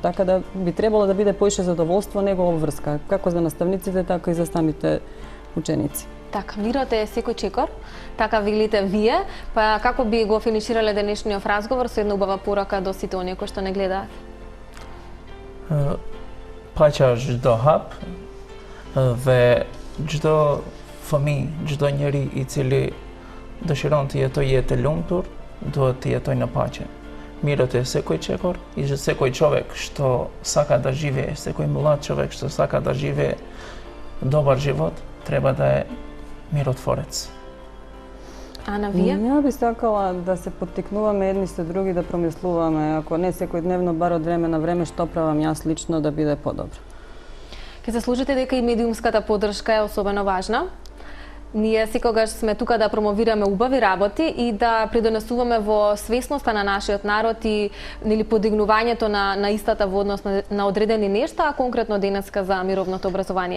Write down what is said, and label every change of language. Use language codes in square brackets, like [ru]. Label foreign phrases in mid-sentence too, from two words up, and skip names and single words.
[mk] Така да би требало да биде поише задоволство него обврска, како за наставниците, така и за самите ученици. Така, мирот е секој чекор, така велите вие, па како би го финиширале денешниот разговор со една убава порака до сите оние кои што не гледаат? [sq] Паќа çdo hap dhe çdo fëmijë, çdo njeri i cili dëshiron të jetojë jetë e lumtur, duhet të jetojë në paqe. [mk] Мирот е секој чекор и секој човек што сака да живе, секој млад човек што сака да живе добар живот, треба да е миротворец. Ана, вие? Ја би сакала да се поттикнуваме едни со други, да промислуваме, ако не секојдневно, бар од време на време, што правам јас лично да биде подобро. Ке се служите дека и медиумската поддршка е особено важна. Ние секогаш сме тука да промовираме убави работи и да придонесуваме во свесноста на нашиот народ и подигнувањето на истата во однос на одредени нешта, а конкретно денеска за мировното образование.